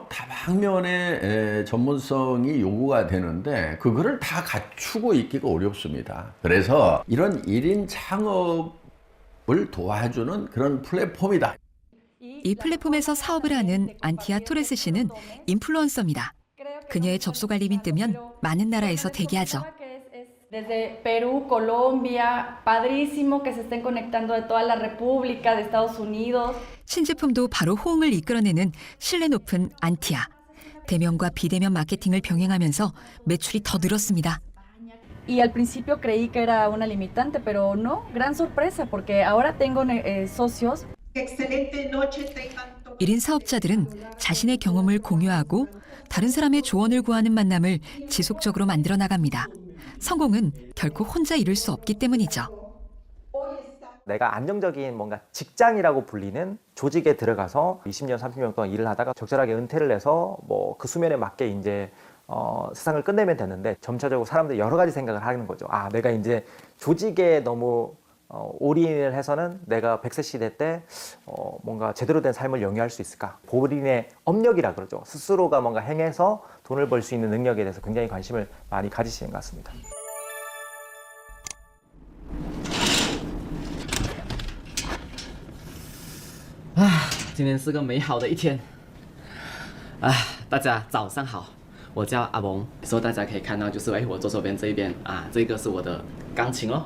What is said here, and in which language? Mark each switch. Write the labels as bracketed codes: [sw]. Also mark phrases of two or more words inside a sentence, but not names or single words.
[ko] 다방면의 전문성이 요구가 되는데 그거를 다 갖추고 있기가 어렵습니다. 그래서 이런 1인 창업을 도와주는 그런 플랫폼이다. 이 플랫폼에서 사업을 하는 안티아 토레스 씨는 인플루언서입니다. 그녀의 접속 알림이 뜨면 많은 나라에서 대기하죠. [es] Desde Perú, Colombia, padrísimo que se estén conectando de toda la República, de Estados Unidos. [ko] 신제품도 바로 호응을 이끌어내는 신뢰 높은 안티아. 대면과 비대면 마케팅을 병행하면서 매출이 더 늘었습니다. [es] Y al principio creí que era una limitante, pero no, gran sorpresa porque ahora tengo socios. [ko] 1인 사업자들은 자신의 경험을 공유하고 다른 사람의 조언을 구하는 만남을 지속적으로 만들어 나갑니다. 성공은 결코 혼자 이룰 수 없기 때문이죠. 내가 안정적인 뭔가 직장이라고 불리는 조직에 들어가서 20년, 30년 동안 일을 하다가 적절하게 은퇴를 해서 뭐 그 수면에 맞게 이제 세상을 끝내면 되는데 점차적으로 사람들이 여러 가지 생각을 하는 거죠. 아, 내가 이제 조직에 너무 올인을 해서는 내가 100세 시대 때 뭔가 제대로 된 삶을 영위할 수 있을까? 본인의 업력이라 그러죠. 스스로가 뭔가 행해서 돈을 벌 수 있는 능력에 대해서 굉장히 관심을 많이 가지시는 것 같습니다. [zh] 今天是个美好的一天。大家早上好，我叫阿蒙。所以大家可以看到，就是我左手边这一边这个是我的钢琴哦。